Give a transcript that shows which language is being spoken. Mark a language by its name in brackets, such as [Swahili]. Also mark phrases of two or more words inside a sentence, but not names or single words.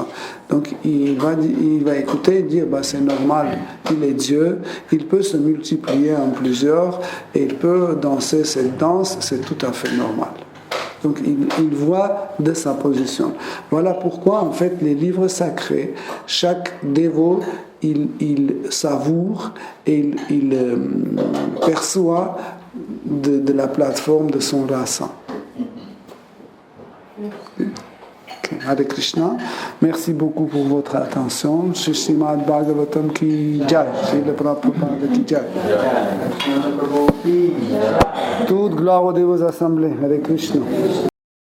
[French] Donc il va écouter et dire c'est normal, il est Dieu, il peut se multiplier en plusieurs et il peut danser cette danse, c'est tout à fait normal. Donc il voit de sa position. Voilà pourquoi en fait les livres sacrés, chaque dévot il savoure et il perçoit de la plateforme de son rasa. [Sanskrit] Okay. Hare Krishna. [French] Merci beaucoup pour votre attention. [Hindi] Shri Srimad Bhagavatam ki jai. Shri Prabhupada ki jai. [French] Toute gloire aux dévots assemblés. [Sanskrit] Hare Krishna.